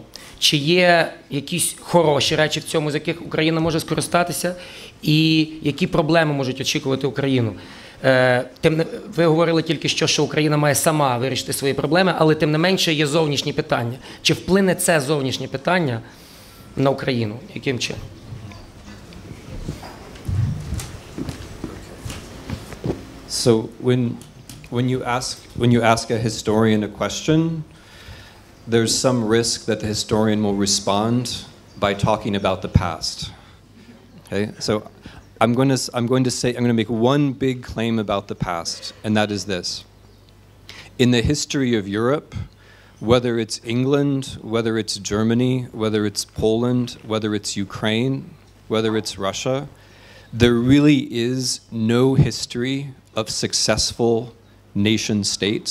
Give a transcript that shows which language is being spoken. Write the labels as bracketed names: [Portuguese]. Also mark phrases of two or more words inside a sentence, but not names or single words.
[Ukrainian] Чи є якісь хороші речі в цьому, з яких Україна може скористатися, і які проблеми можуть очікувати Україну? Ви говорили тільки що Україна має сама вирішити свої проблеми, але тим не менше є зовнішні питання. Чи вплине це зовнішнє питання на Україну? Яким чином? [English] So when you ask a historian a question, there's some risk that the historian will respond by talking about the past. Okay, so I'm going to make one big claim about the past, and that is this: in the history of Europe, whether it's England, whether it's Germany, whether it's Poland, whether it's Ukraine, whether it's Russia, there really is no history of successful nation states.